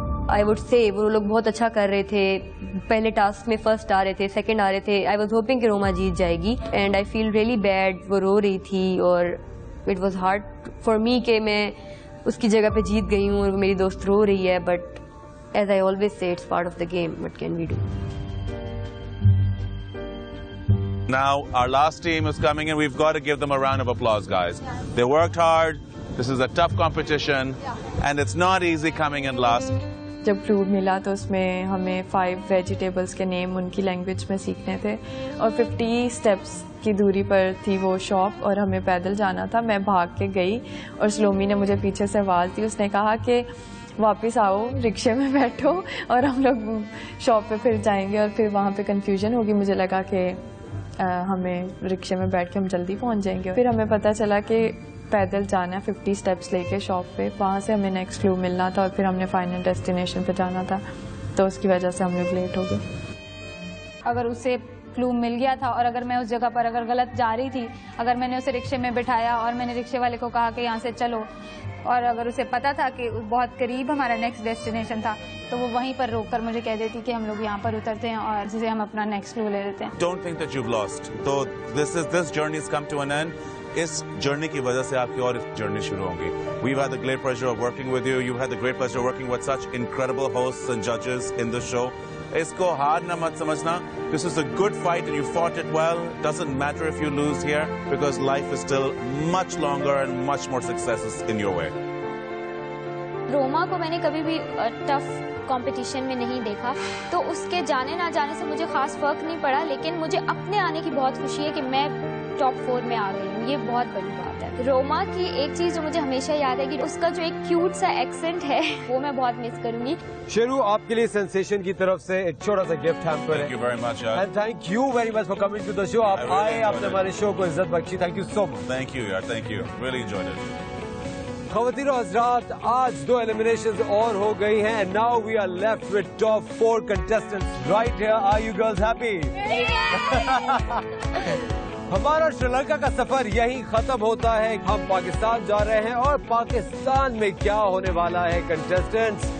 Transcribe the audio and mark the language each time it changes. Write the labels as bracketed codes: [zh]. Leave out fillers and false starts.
[en] I would say [hi] वो लोग बहुत अच्छा कर रहे थे। पहले टास्क में फर्स्ट आ रहे थे, सेकंड आ रहे थे। [en] I was hoping [hi] कि रोमा जीत जाएगी [en] And I feel really bad. [hi] वो रो रही थी और [en] it was hard for me [hi] कि मैं उसकी जगह पे जीत गई हूँ और मेरी दोस्त रो रही है। [en] But as I always say it's part of the game, what can we do. Now our last team is coming in. We've got to give them a round of applause, guys. They worked hard. This is a tough competition and it's not easy coming in last. [hi] जब clue मिला तो उसमें हमें 5 vegetables के name उनकी language में सीखने थे और 50 स्टेप्स की दूरी पर थी वो शॉप और हमें पैदल जाना था। मैं भाग के गई और स्लोमी ने मुझे पीछे से आवाज़ दी। उसने कहा कि वापस आओ, रिक्शे में बैठो और हम लोग शॉप पे फिर जाएंगे। और फिर वहाँ पे कंफ्यूजन होगी। मुझे लगा कि हमें रिक्शे में बैठ के हम जल्दी पहुँच जाएंगे। फिर हमें पता चला कि पैदल जाना है 50 स्टेप्स लेके शॉप पे, वहाँ से हमें नेक्स्ट क्लू मिलना था और फिर हमने फाइनल डेस्टिनेशन पे जाना था, तो उसकी वजह से हम लोग लेट हो गए। अगर उसे क्लू मिल गया था और अगर मैं उस जगह पर अगर गलत जा रही थी, अगर मैंने उसे रिक्शे में बिठाया और मैंने रिक्शे वाले को कहा कि यहाँ से चलो, और अगर उसे पता था कि बहुत करीब हमारा नेक्स्ट डेस्टिनेशन था, तो वो वहीं पर रोककर मुझे कह देती कि हम लोग यहाँ पर उतरते हैं और जिसे हम अपना नेक्स्ट क्लू ले लेते हैं। [en] Don't think that you've lost. So this journey has come to an end. [hi] इस जर्नी की वजह से आपकी और जर्नी शुरू होगी. [en] We've had the great pleasure of working with you. You've had the great pleasure of working with such incredible hosts and judges in the show. [hi] इसको हार ना मत समझना. [en] This is a good fight and you fought it well. Doesn't matter if you lose here because life is still much longer and much more successes in your way. [hi] Roma को मैंने कभी भी tough competition में नहीं देखा, तो उसके जाने ना जाने से मुझे खास फर्क नहीं पड़ा, लेकिन मुझे अपने आने की बहुत खुशी है कि मैं टॉप 4 में आ गई हूँ. ये बहुत बड़ी बात है. रोमा की एक चीज जो मुझे हमेशा याद है कि उसका जो एक क्यूट सा एक्सेंट है वो मैं बहुत मिस करूंगी. शेरू, आपके लिए सेंसेशन की तरफ से एक छोटा सा गिफ्ट हैम्पर है. [en] Thank you very much, yaar. And thank you very much for coming to the show. [hi] आप आए, आपने हमारे शो को इज्जत Bakshi. [en] Thank you so much. Thank you, yaar. Thank you. Really enjoyed it. [hi] ख़वातीन और हज़रात, आज 2 एलिमिनेशंस और हो गई हैं. [en] And now we are left with top 4 contestants right here. Are you girls happy? [hi] हमारा श्रीलंका का सफर यहीं खत्म होता है. हम पाकिस्तान जा रहे हैं और पाकिस्तान में क्या होने वाला है कंटेस्टेंट्स?